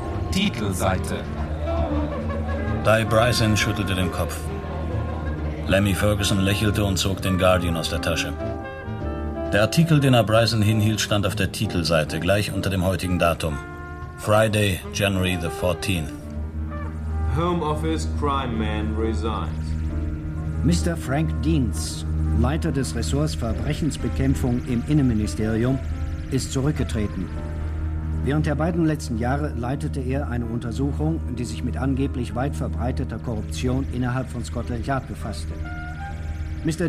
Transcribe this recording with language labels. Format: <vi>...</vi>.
<de>Titelseite. Di Bryson schüttelte den Kopf. Lemmy Ferguson lächelte und zog den Guardian aus der Tasche. Der Artikel, den er Bryson hinhielt, stand auf der Titelseite, gleich unter dem heutigen Datum.</de> <en>Friday, January the 14th. Home Office Crime Man resigns. Mr.</en> <de>Frank Deans, Leiter des Ressorts Verbrechensbekämpfung im Innenministerium, ist zurückgetreten. Während der beiden letzten Jahre leitete er eine Untersuchung, die sich mit angeblich weit verbreiteter Korruption innerhalb von Scotland Yard befasste. Mr.</de>